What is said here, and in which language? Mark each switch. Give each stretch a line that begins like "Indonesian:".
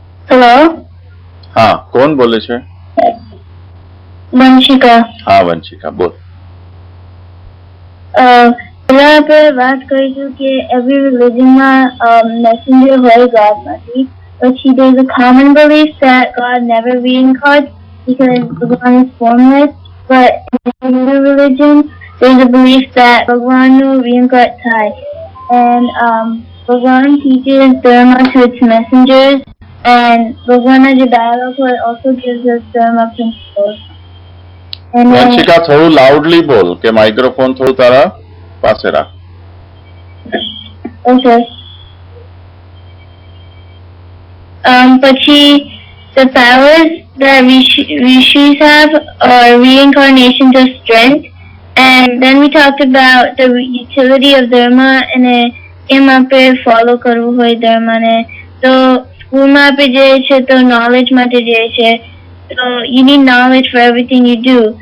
Gujarati: Hello, હા, કોણ બોલે છે? વંશિકા. હા વંશિકા, બોલ. પેલા આપણે વાત કરીશું કે એવરી રિલિજનમાં મેસેન્જર હોય ગોડમાંથી. પછી
English: there is a common belief that God never reincarnates because Bhagwan is formless, but in Hindu religion there is a belief that Bhagwan will reincarnate
Gujarati: થાય.
English: And Bhagwan teaches dharma to its messengers, and Bhagwan's dialogue also gives us dharma principles. And
Gujarati: Vanshika, થોડું loudly બોલ કે microphone થોડું તારા પાસે રાખ.
English: okay.
Gujarati: પછી
English: the powers that rishis have are reincarnations of strength, and then we talked about the utility of dharma, and
Gujarati: એમ આપણે follow કરવું હોય ધર્મને. તો સ્કૂલમાં આપણે જઈએ છીએ તો નોલેજ માટે જઈએ છીએ,
English: so you need knowledge for everything you do.